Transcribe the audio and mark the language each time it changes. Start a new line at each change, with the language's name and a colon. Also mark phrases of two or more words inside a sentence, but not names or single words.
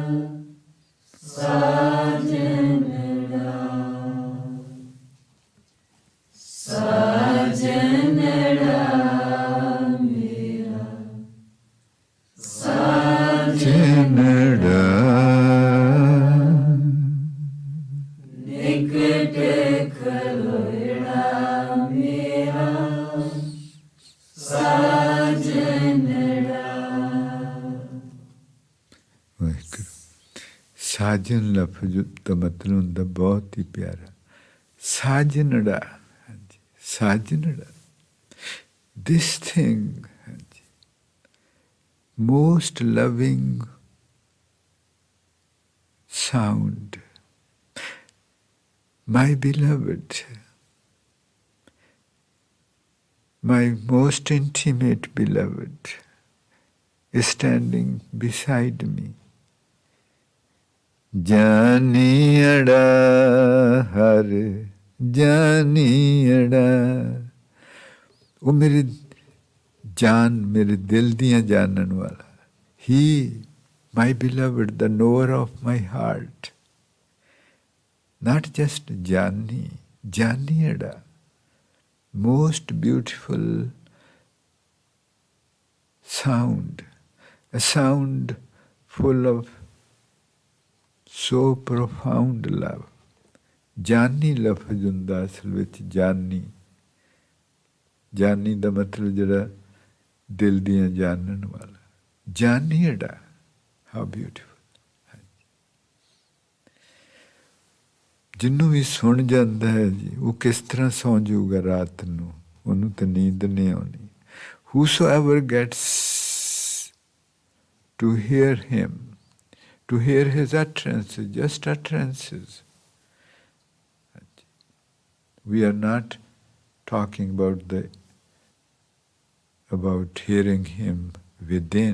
Punjabi: ਸਾਜਨੜਾ ਸਾਜਨੜਾ ਮੇਰਾ ਸਾਜਨੜਾ ਨਿਕਟ ਖਲੋੜਾ ਮੇਰਾ ਸਾਜਨ ਲਫ਼ਜ਼ ਦਾ ਮਤਲਬ ਹੁੰਦਾ ਬਹੁਤ ਹੀ ਪਿਆਰਾ। ਸਾਜਨੜਾ, ਹਾਂਜੀ, ਸਾਜਨੜਾ।
English: This thing, ਹਾਂਜੀ, most loving sound, my beloved, my most intimate beloved is standing beside me.
Punjabi: ਜਾਨੀੜਾ ਹਰ ਜਾਨੀੜਾ। ਉਹ ਮੇਰੇ ਜਾਨ, ਮੇਰੇ ਦਿਲ ਦੀਆਂ ਜਾਣਨ ਵਾਲਾ।
English: He, my beloved, the knower of my heart. Not just Jani, Janiada. Most beautiful sound, a sound full of so profound love.
Punjabi: ਜਾਨੀ ਲਫ਼ਜ਼ ਹੁੰਦਾ ਅਸਲ ਵਿੱਚ ਜਾਨੀ। ਜਾਨੀ ਦਾ ਮਤਲਬ ਜਿਹੜਾ ਦਿਲ ਦੀਆਂ ਜਾਣਨ ਵਾਲਾ। ਜਾਨੀੜਾ,
English: how beautiful।
Punjabi: ਜਿਹਨੂੰ ਵੀ ਸੁਣ ਜਾਂਦਾ ਹੈ ਜੀ, ਉਹ ਕਿਸ ਤਰ੍ਹਾਂ ਸੌਂ ਜਾਊਗਾ ਰਾਤ ਨੂੰ, ਉਹਨੂੰ ਤਾਂ ਨੀਂਦ ਨਹੀਂ ਆਉਣੀ।
English: Whosoever gets to hear him, to hear his utterances, just utterances. We are not talking about hearing him within.